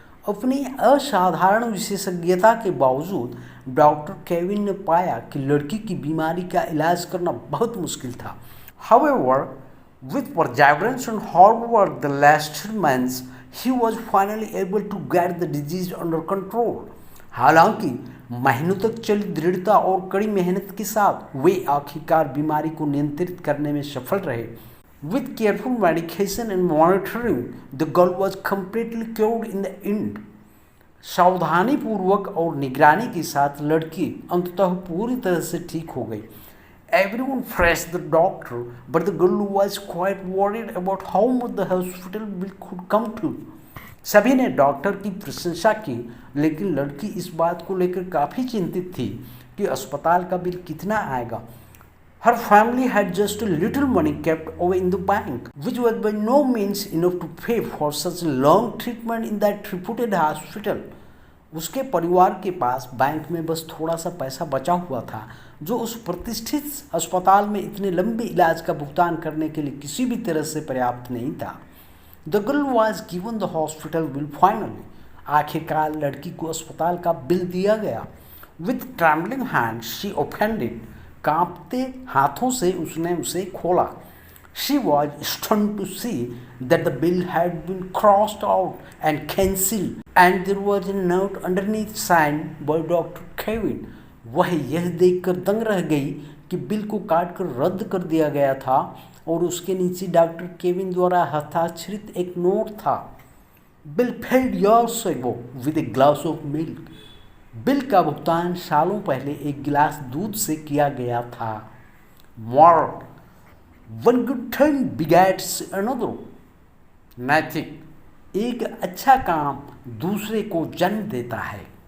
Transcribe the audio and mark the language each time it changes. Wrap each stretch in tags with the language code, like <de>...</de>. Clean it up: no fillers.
<hi>अपनी असाधारण विशेषज्ञता के बावजूद डॉक्टर केविन ने पाया कि लड़की की बीमारी का इलाज करना बहुत मुश्किल था.</hi> <en>However, with perseverance and hard work the last months, he was finally able to get the disease under control.</en> <hi>हालांकि महीनों तक चली दृढ़ता और कड़ी मेहनत के साथ वे आखिरकार बीमारी को नियंत्रित करने में सफल रहे.</hi> <en>With careful medication and monitoring, the girl was completely cured in the end.</en> <hi>सावधानी पूर्वक और निगरानी के साथ लड़की अंततः पूरी तरह से ठीक हो गई.</hi> <en>Everyone praised the doctor, but the girl was quite worried about how much the hospital bill could come to.</en> <hi>सभी ने डॉक्टर की प्रशंसा की, लेकिन लड़की इस बात को लेकर काफ़ी चिंतित थी कि अस्पताल का बिल कितना आएगा.</hi> <en>Her family had just a little money kept away in the bank, which was by no means enough to pay for such a long treatment in that reputed hospital.</en> <hi>उसके परिवार के पास बैंक में बस थोड़ा सा पैसा बचा हुआ था जो उस प्रतिष्ठित अस्पताल में इतने लंबे इलाज का भुगतान करने के लिए किसी भी तरह से पर्याप्त नहीं था.</hi> <en>The girl was given the hospital bill finally.</en> <hi>आखिरकार लड़की को अस्पताल का बिल दिया गया.</hi> <en>With trembling hands she opened it.</en> <hi>कांपते हाथों से उसने उसे खोला.</hi> <en>She was stunned to see that the bill had been crossed out and cancelled, and there was a note underneath signed by Dr. Kevin.</en> <hi>वह यह देखकर दंग रह गई कि बिल को काटकर रद्द कर दिया गया था और उसके नीचे डॉक्टर केविन द्वारा हस्ताक्षरित एक नोट था।</hi> <en>Bill paid years ago with a glass of milk।</en> <hi>Bill का भुगतान सालों पहले एक गिलास दूध से किया गया था।</hi> <en>Moral: one good thing begets another।</en> <hi>नैतिक: एक अच्छा काम दूसरे को जन्म देता है।</hi>